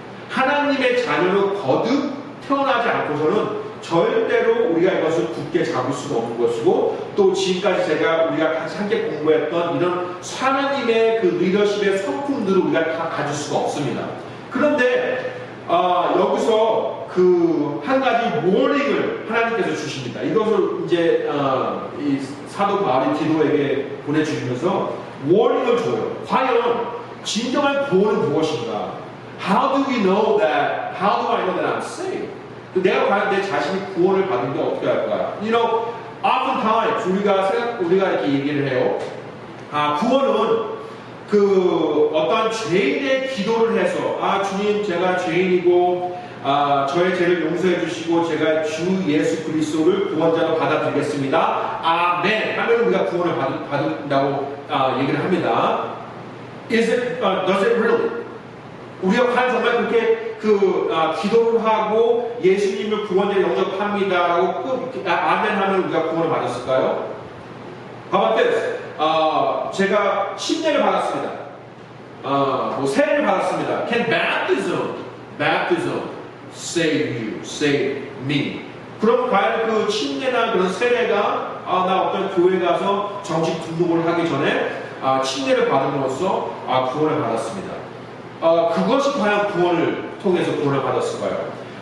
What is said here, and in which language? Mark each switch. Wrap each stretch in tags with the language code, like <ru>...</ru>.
<ko>하나님의 자녀로 거듭 태어나지 않고서는 절대로 우리가 이것을 굳게 잡을 수가 없는 것이고, 또 지금까지 우리가 같이 함께 공부했던 이런 하나님의 그 리더십의 성품들을 우리가 다 가질 수가 없습니다. 그런데 여기서 그 한 가지 워닝을 하나님께서 주십니다. 이것을 이제 이 사도 바울이 디도에게 보내주시면서 워닝을 줘요. 과연 진정한 구원은 무엇인가?</ko> <en>How do I know that I'm saved?</en> <ko>내가 과연 내 자신이 구원을 받는데 어떻게 할까요?</ko> <en>You know, oftentimes</en> <ko>우리가 이렇게 얘기를 해요. 구원은 그 어떤 죄인의 기도를 해서 주님 제가 죄인이고 저의 죄를 용서해 주시고 제가 주 예수 그리스도를 구원자로 받아들이겠습니다. 아멘 하면 우리가 구원을 받는다고 얘기를 합니다.</ko> <en>Does it really?</en> <ko>우리가 과연 정말 그렇게 기도를 하고 예수님을 구원자로 영접합니다라고 아멘 하면 우리가 구원을 받았을까요?</ko> <en>How about this?</en> <ko>제가 침례를 받았습니다. 세례를 받았습니다.</ko> <en>Can baptism save you, save me?</en> <ko>그럼 과연 그 침례나 그런 세례가 나 어떤 교회 가서 정식 등록을 하기 전에 침례를 받음으로써 구원을 받았습니다. 그것이 과연 구원을 통해서 구원을 받았을까요?</ko>